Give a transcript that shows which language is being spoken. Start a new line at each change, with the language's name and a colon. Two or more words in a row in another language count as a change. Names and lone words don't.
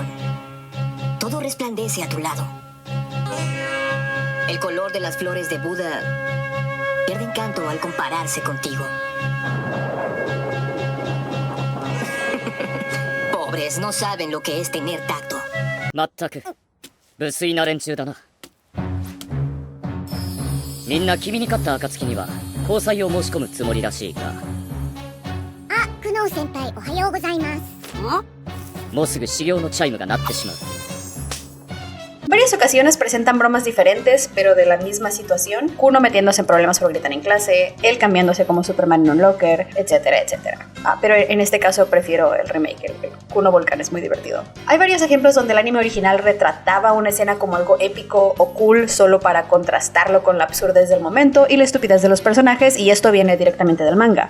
Spanish: Todo resplandece a tu lado. El color de las flores de Buda pierde encanto al compararse contigo. Pobres, no saben lo que es tener tacto.
Japanese: まったく無粋な連中だな。みんな君に勝った暁には交際を申し込むつもりらしいが。あ、久能先輩おはようございます。もうすぐ修行のチャイムが鳴ってしまう。
Spanish: En varias ocasiones presentan bromas diferentes, pero de la misma situación. Kuno metiéndose en problemas por gritar en clase, él cambiándose como Superman en un locker, etcétera, etcétera. Pero en este caso prefiero el remake, el Kuno Volcán es muy divertido. Hay varios ejemplos donde el anime original retrataba una escena como algo épico o cool solo para contrastarlo con la absurdez del momento y la estupidez de los personajes, y esto viene directamente del manga.